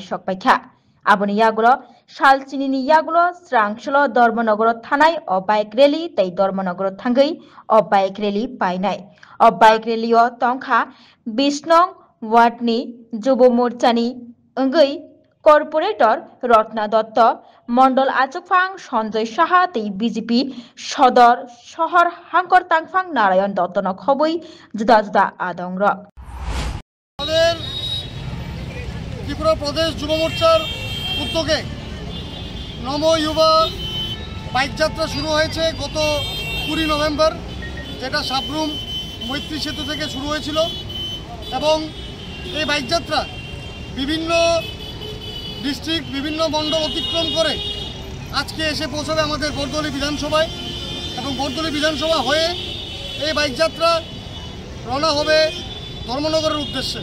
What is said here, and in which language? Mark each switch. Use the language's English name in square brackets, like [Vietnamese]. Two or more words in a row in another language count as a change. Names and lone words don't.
[Kok Borok] सकपाइखा आबनि यागुलो सालचिनि यागुलो स्रांसल धर्मनगर थानाय अ [English] bike rally [Kok Borok] तै धर्मनगर थांगै अ [English] bike rally [Kok Borok] पाइनाय अ [English] bike rally [Kok Borok] तंखा 20 नং वार्डनि जुब मोर्चानि अंगै कर्पोरेटर रत्ना दत्त मंडल आचुकफां सञ्जय साहा तै बीजेपी सदर शहर हांकर तांगफां नारायण दत्तन खबै जुदा जुदा आदंग [Bangla] ত্রিপুরা প্রদেশ যুব মোর্চার উদ্যোগে নমো যুবা বাইক যাত্রা শুরু হয়েছে গত 20 নভেম্বর, যেটা সাবরুম মৈত্রী সেতু থেকে শুরু হয়েছিল এবং এই বাইক যাত্রা বিভিন্ন ডিস্ট্রিক্ট বিভিন্ন মণ্ডল অতিক্রম করে আজকে এসে পৌঁছাবে আমাদের বরদলি বিধানসভায় এবং বরদলি বিধানসভা হয়ে এই বাইক যাত্রা রওনা হবে ধর্মনগরের উদ্দেশ্যে।